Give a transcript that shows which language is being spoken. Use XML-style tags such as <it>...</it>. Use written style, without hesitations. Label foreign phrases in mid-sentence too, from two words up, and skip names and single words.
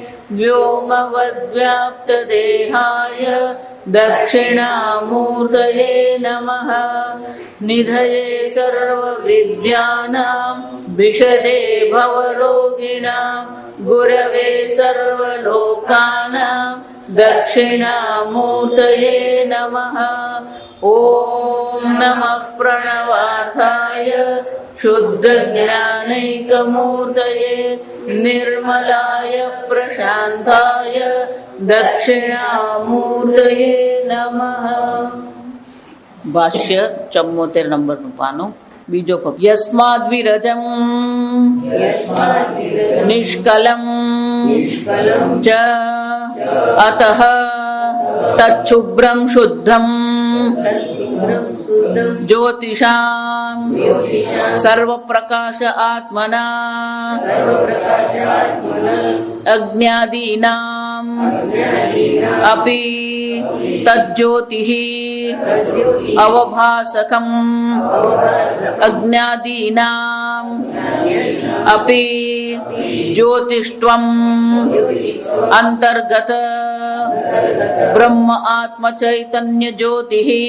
<sa>व्योमवद्व्याप्तदेहाय दक्षिणामूर्तये नमः निधये सर्वविद्यानां विशदे भवरोगिणां गुरवे सर्वलोकानां दक्षिणामूर्तये नमः ॐ नमः प्रणवार्थाय शुद्धज्ञानैकमूर्तये निर्मलाय प्रशान्ताय दक्षिणामूर्तये नमः।</sa> <gu>भाष्य 74 नंबरનું પાનું બીજો પદ યસ્માદ્વિરજમ</gu> <sa>निष्कलम च अतः तच्छुभ्रम शुद्धम ज्योतिषां सर्वप्रकाश आत्मना अज्ञादीनां अपि तज्ज्योतिः अवभासकम् अज्ञादीनां अपि ज्योतिष्त्वम् अंतर्गत ब्रह्म आत्म चैतन्य ज्योतिः</sa>